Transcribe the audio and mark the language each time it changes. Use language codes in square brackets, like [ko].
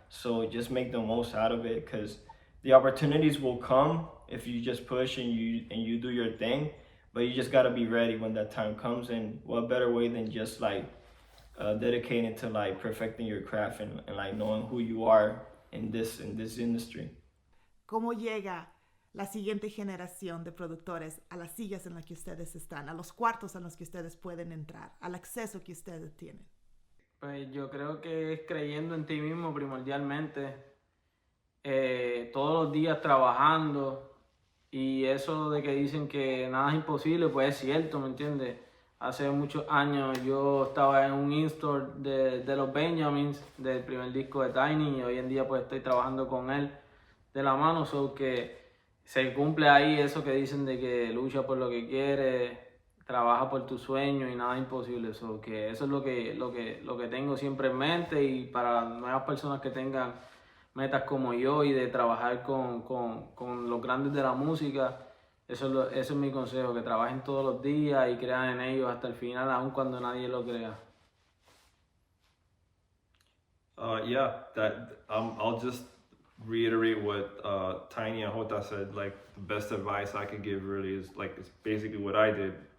[en] So just make the most out of it, because the opportunities will come if you just push and you do your thing. But you just gotta be ready when that time comes. And what better way than just like dedicating to like perfecting your craft and like knowing who you are in this industry. [es] ¿Cómo llega la siguiente generación de productores a las sillas en las que ustedes están, a los cuartos en los que ustedes pueden entrar, al acceso que ustedes tienen? Pues yo creo que es creyendo en ti mismo primordialmente, todos los días trabajando, y eso de que dicen que nada es imposible, pues es cierto, ¿me entiendes? Hace muchos años yo estaba en un in-store de los Benjamins, del primer disco de Tainy, y hoy en día pues estoy trabajando con él de la mano, so que se cumple ahí eso que dicen de que lucha por lo que quiere, trabaja por tus sueños y nada es imposible. So que eso es lo que tengo siempre en mente, y para las nuevas personas que tengan metas como yo y de trabajar con los grandes de la música, eso es mi consejo, que trabajen todos los días y crean en ellos hasta el final, aun cuando nadie lo crea. [en] I'll just reiterate what Tainy and Jota said. Like the best advice I could give really is like, it's basically what I did.